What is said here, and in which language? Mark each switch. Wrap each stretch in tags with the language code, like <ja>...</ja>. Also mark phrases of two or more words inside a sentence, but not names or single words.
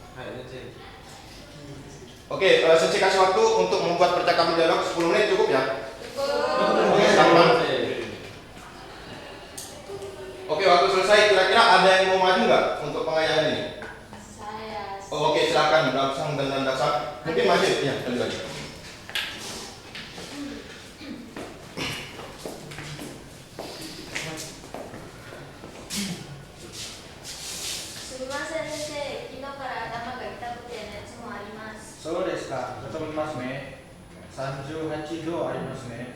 <id>Oke, Sensei kasih waktu untuk membuat percakapan dialog 10 menit cukup ya? Oke, silakan. Oke, waktu selesai. Kira-kira ada yang mau maju nggak untuk pengayaan ini? Saya. Oh, oke, silakan Damsang dan Dandasang. Mungkin maju, ya, lanjut lagi.</id> <ja>すみません先生、昨日から頭が痛くて熱もあります. そうですか。とてもいますね。38度ありますね。</ja>